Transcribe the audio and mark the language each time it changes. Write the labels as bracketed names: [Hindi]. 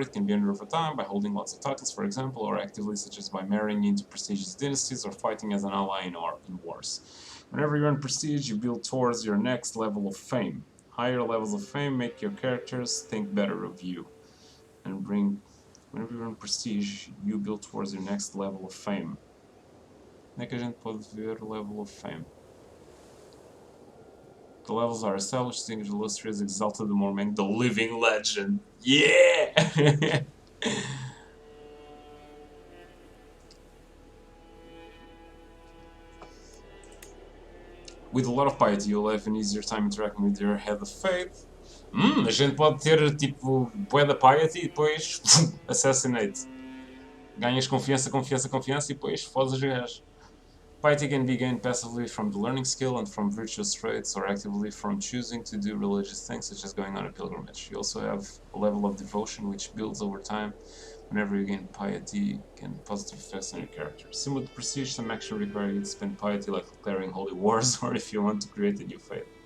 [English] It can be earned over time by holding lots of titles, for example, or actively, such as by marrying into prestigious dynasties or fighting as an ally in wars. Whenever you earn prestige, you build towards your next level of fame. Higher levels of fame make your characters think better of you. And bring. Whenever you earn prestige, you build towards your next level of fame. [Portuguese] Onde é que a gente pode ver o level of fame? [English] The levels are established, distinguished, illustrious, exalted, the more the living legend. Yeah! With a lot of piety, you'll have an easier time interacting with your head of faith. [Portuguese] A gente pode ter tipo bué da piety e depois assassinate. Ganhas confiança, confiança, confiança e depois fodes os gajos. [English] Piety can be gained passively from the learning skill and from virtuous traits, or actively from choosing to do religious things such as going on a pilgrimage. You also have a level of devotion which builds over time. Whenever you gain piety, can positive effects on your character. Similar to prestige, some action require you to spend piety, like declaring holy wars, or if you want to create a new faith.